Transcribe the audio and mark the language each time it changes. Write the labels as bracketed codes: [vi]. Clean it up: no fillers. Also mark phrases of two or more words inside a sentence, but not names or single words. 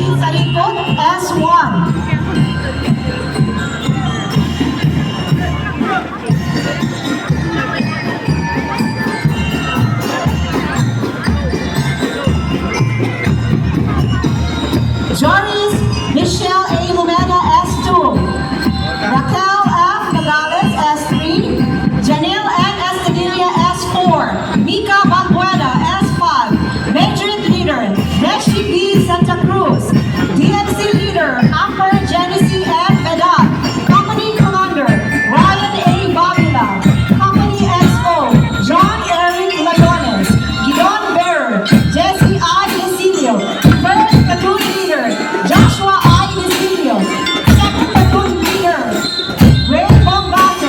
[en] Sarikot, S1. Joris Michelle A. Lumena, S2. Raquel F. Nogales, S3. Janelle N. Estadilla, S4. Mika Balbuena, S5. Major Leader, Neshi B. Santa Cruz. DMC Leader, Upper Genesee F. Vedat. Company Commander, Ryan A. Babila. Company XO, John Eric Lagones. Gideon Bearer, Jesse I. Desilio. First Platoon Leader, Joshua I. Desilio. Second Platoon Leader, Ray Bombate.